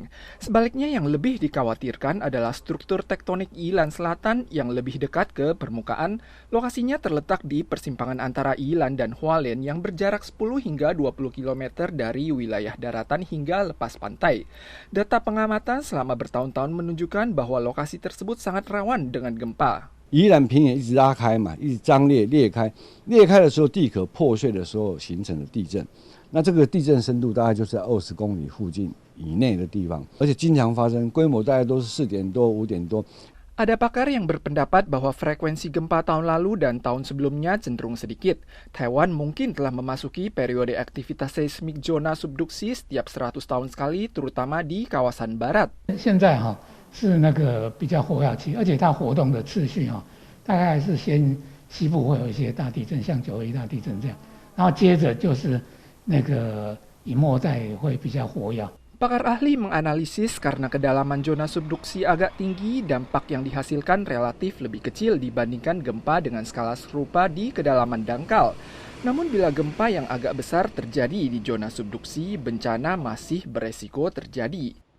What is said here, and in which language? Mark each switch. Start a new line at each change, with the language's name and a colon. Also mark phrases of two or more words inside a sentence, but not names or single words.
Indonesian: Sebaliknya yang lebih dikhawatirkan adalah struktur tektonik Ilan Selatan yang lebih dekat ke permukaan. Lokasinya terletak di persimpangan antara Ilan dan Hualien yang berjarak 10 hingga 20 km dari wilayah daratan hingga lepas pantai. Data pengamatan selama bertahun-tahun menunjukkan bahwa lokasi tersebut sangat rawan dengan gempa.
Chinese: 宜兰平原一直拉开嘛，一直张裂裂开的时候，地壳破碎的时候形成的地震。那这个地震深度大概就是在20公里附近以内的地方，而且经常发生，规模大概都是4点多、5点多。
Indonesian: Ada pakar yang berpendapat bahwa frekuensi gempa tahun lalu dan tahun sebelumnya cenderung sedikit. Taiwan mungkin telah memasuki periode aktivitas seismik zona subduksi setiap 100 tahun sekali, terutama di kawasan barat.
Chinese: 是那个比较活跃期，而且它活动的次序大概是先西部会有一些大地震，像921大地震这样，然后接着就是那个以末带会比较活跃。
Indonesian: Pakar ahli menganalisis karena kedalaman zona subduksi agak tinggi, dampak yang dihasilkan relatif lebih kecil dibandingkan gempa dengan skala serupa di kedalaman dangkal. Namun bila gempa yang agak besar terjadi di zona subduksi, bencana masih beresiko terjadi.